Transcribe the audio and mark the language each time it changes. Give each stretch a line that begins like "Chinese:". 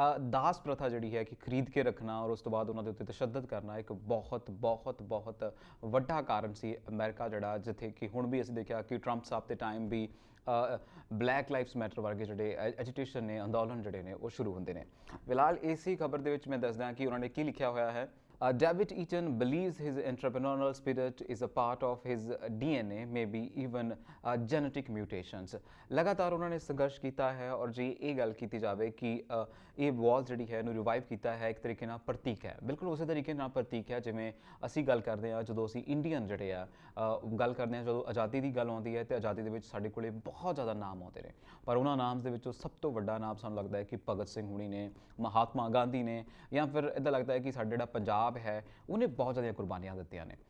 Punjabi: ਦਾਸ ਪ੍ਰਥਾ ਜਿਹੜੀ ਹੈ ਕਿ ਖਰੀਦ ਕੇ ਰੱਖਣਾ ਔਰ ਉਸ ਤੋਂ ਬਾਅਦ ਉਹਨਾਂ ਦੇ ਉੱਤੇ ਤਸ਼ੱਦਦ ਕਰਨਾ ਇੱਕ ਬਹੁਤ ਵੱਡਾ ਕਾਰਨ ਸੀ ਅਮਰੀਕਾ ਜਿਹੜਾ, ਜਿੱਥੇ ਕਿ ਹੁਣ ਵੀ ਅਸੀਂ ਦੇਖਿਆ ਕਿ ਟਰੰਪ ਸਾਹਿਬ ਦੇ ਟਾਈਮ ਵੀ ਬਲੈਕ ਲਾਈਵਸ ਮੈਟਰ ਵਰਗੇ ਜਿਹੜੇ ਐਜੀਟੇਸ਼ਨ ਨੇ, ਅੰਦੋਲਨ ਜਿਹੜੇ ਨੇ ਉਹ ਸ਼ੁਰੂ ਹੁੰਦੇ ਨੇ। ਫਿਲਹਾਲ ਇਸੇ ਖਬਰ ਦੇ ਵਿੱਚ ਮੈਂ ਦੱਸਦਾ ਕਿ ਉਹਨਾਂ ਨੇ ਕੀ ਲਿਖਿਆ ਹੋਇਆ ਹੈ।
English: David Eaton believes his entrepreneurial spirit is a part of his DNA, maybe even genetic mutations।
Punjabi: ਲਗਾਤਾਰ ਉਹਨਾਂ ਨੇ ਸੰਘਰਸ਼ ਕੀਤਾ ਹੈ ਔਰ ਜੇ ਇਹ ਗੱਲ ਕੀਤੀ ਜਾਵੇ ਕਿ ਇਹ ਵਾਲ ਜਿਹੜੀ ਹੈ ਇਹਨੂੰ ਰਿਵਾਈਵ ਕੀਤਾ ਹੈ, ਇੱਕ ਤਰੀਕੇ ਨਾਲ ਪ੍ਰਤੀਕ ਹੈ, ਬਿਲਕੁਲ ਉਸੇ ਤਰੀਕੇ ਨਾਲ ਪ੍ਰਤੀਕ ਹੈ ਜਿਵੇਂ ਅਸੀਂ ਗੱਲ ਕਰਦੇ ਹਾਂ ਜਦੋਂ ਅਸੀਂ ਇੰਡੀਅਨ ਜਿਹੜੇ ਆ ਗੱਲ ਕਰਦੇ ਹਾਂ, ਜਦੋਂ ਆਜ਼ਾਦੀ ਦੀ ਗੱਲ ਆਉਂਦੀ ਹੈ ਤੇ ਆਜ਼ਾਦੀ ਦੇ ਵਿੱਚ ਸਾਡੇ ਕੋਲੇ ਬਹੁਤ ਜ਼ਿਆਦਾ ਨਾਮ ਆਉਂਦੇ ਨੇ, ਪਰ ਉਹਨਾਂ ਨਾਮ ਦੇ ਵਿੱਚੋਂ ਸਭ ਤੋਂ ਵੱਡਾ ਨਾਮ ਸਾਨੂੰ ਲੱਗਦਾ ਹੈ ਕਿ ਭਗਤ ਸਿੰਘ ਹੁਣੀ ਨੇ, ਮਹਾਤਮਾ ਗਾਂਧੀ ਨੇ, ਜਾਂ ਫਿਰ ਇੱਦਾਂ ਲੱਗਦਾ ਹੈ ਕਿ ਸਾਡਾ ਜਿਹੜਾ ਪੰਜਾਬ ਹੈ ਉਹਨੇ ਬਹੁਤ ਜ਼ਿਆਦਾ ਕੁਰਬਾਨੀਆਂ ਦਿੱਤੀਆਂ ਨੇ।